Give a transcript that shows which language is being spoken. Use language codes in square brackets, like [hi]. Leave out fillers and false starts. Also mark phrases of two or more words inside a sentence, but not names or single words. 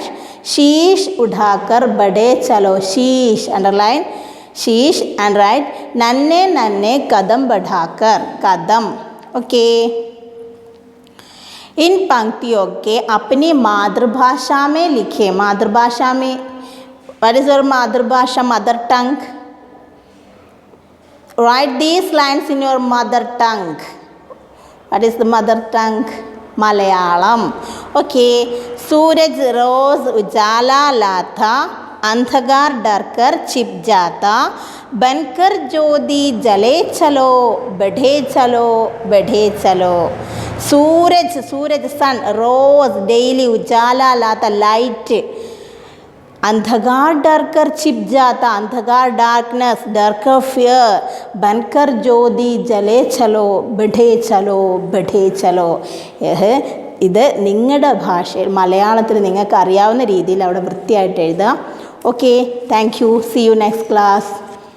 [hi] शीश उठाकर बढ़े चलो. शीश अंडरलाइन शीश [en] and write. [hi] नन्हे नन्हे कदम बढ़ाकर कदम. ओके. इन पंक्तियों के अपनी मातृभाषा में लिखे. मातृभाषा में, [en] what is your मातृभाषा? mother tongue. Write these lines in your mother tongue. What is the mother tongue? Malayalam. Okay. [hi] सूरज रोज उजाला लाता, अंधकार डर कर छिप जाता, बनकर ज्योति जले चलो, बढ़े चलो, बढ़े चलो. सूरज सूरज सन, रोज डेली, उजाला लाता लाइट, अंधकार डर कर छिप जाता, अंधकार डार्कनेस, डर कर फियर, बनकर ज्योति जले चलो, बढ़े चलो, बढ़े चलो. [ml] ഇത് നിങ്ങളുടെ ഭാഷയിൽ മലയാളത്തിൽ നിങ്ങൾക്ക് അറിയാവുന്ന രീതിയിൽ അവിടെ വൃത്തിയായിട്ട് എഴുതുക. [en] Okay, thank you. See you next class.